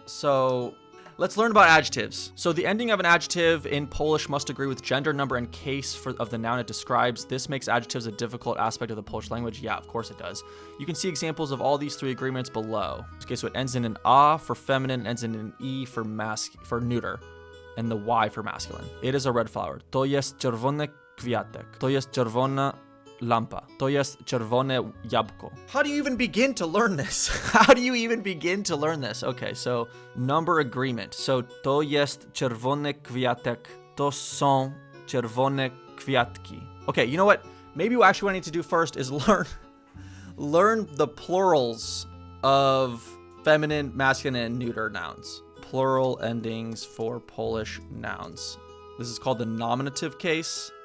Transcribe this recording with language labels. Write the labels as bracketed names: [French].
[English] So let's learn about adjectives. So the ending of an adjective in Polish must agree with gender, number, and case of the noun it describes. This makes adjectives a difficult aspect of the Polish language. Yeah, of course it does. You can see examples of all these three agreements below. Okay, so it ends in an A for feminine, ends in an E for neuter, and the Y for masculine. It is a red flower. [Polish] To jest czerwony kwiatek. To jest czerwona lampa. To jest czerwone jabłko. [English] How do you even begin to learn this? How do you even begin to learn this? Okay, so number agreement. [Polish] So to jest czerwony kwiatek. To są czerwone kwiatki. [English] Okay, you know what? Maybe actually what I need to do first is learn the plurals of feminine, masculine, and neuter nouns. Plural endings for Polish nouns. This is called the nominative case.